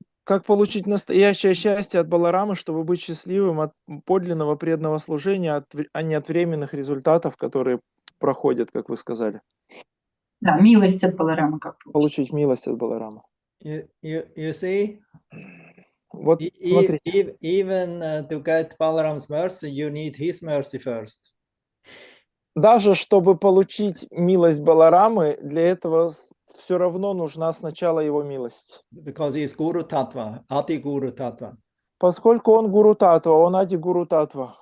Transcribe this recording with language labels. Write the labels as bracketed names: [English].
[Russian] Как получить настоящее счастье от Баларамы, чтобы быть счастливым от подлинного преданного служения, а не от временных результатов, которые проходят, как вы сказали? Да, милость от Баларамы как получить милость от Баларамы. [English] You see? [Russian] Вот смотрите. [English] Even to get Balaram's mercy, you need his mercy first. [Russian] Даже чтобы получить милость Баларамы, для этого все равно нужна сначала его милость. [English] Because he is Guru Tattva, Adi Guru Tattva. [Russian] Поскольку он Гуру Татва, он Ади Гуру Татва.